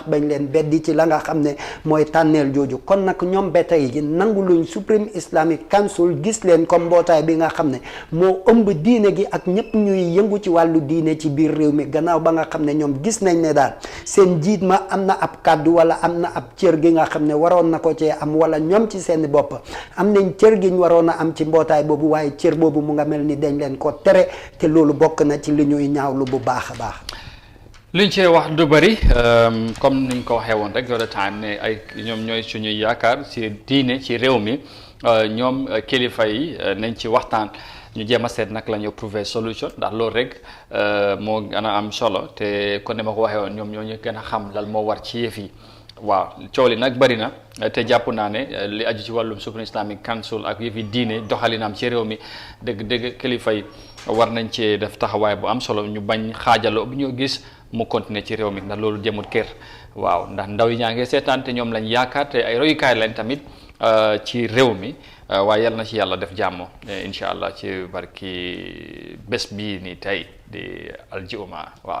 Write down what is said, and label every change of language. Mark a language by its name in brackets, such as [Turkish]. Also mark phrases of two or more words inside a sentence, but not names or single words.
[Wolof] bañ leen beddi ci la nga xam ne mooy tànneel jooju kon nag ñoom ba tey ji nangu luñ Supreme Islamic Council gis leen comme mbootaay bi nga xam ne moo ëmb diine gi ak ñëpp ñuy yëngu ci wàllu diine ci biir réew mi gannaaw ba nga xam ne ñoom gis nañ ne daal seen jiit ma am na ab kàddu wala am na ab cër gi nga xam ne waroon na ko cee am wala ñoom ci seen bopp am nañ cër gi ñu waroon a am ci mbootaay boobu waaye cër boobu mu nga mel ni dañ leen ko tere te loolu bokk na ci li ñuy ñaawlu bu baax a baax. liñ cee wax du bëri comme niñ ko waxee woon rek [English] the time [Wolof] ne ay ñoom ñooy suñuy yaakaar ci diine ci réew mi ñoom kilifa yi nañ ci waxtaan ñu jéem a seet nag la ñu [French] trouver solution [Wolof] ndax loolu rek moo gën a am solo te kon ne ma ko waxee woon ñoom ñoo ñu gën a xam lal moo war ci yëf yi. waaw coow li nag bëri na te jàpp naa ne li aju ci wàllum Supreme Islamic Council ak yëfi diine doxalinam ci réew mi dëgg kilifa yi war nañ cee def taxawaay bu am solo ñu bañ xaajaloo bu ñoo gis mu continuer ci réew mi ndax loolu jëmut kër waaw ndax ndaw yi ñaa ngi seetaan te ñoom lañ yaakaar te ay royukaay lañ tamit ci réew mi waaye yal na ci yàlla def jàmm [Arabic] إن شاء الله [Wolof] ci barki bés bii ni tey di aljuma waaw.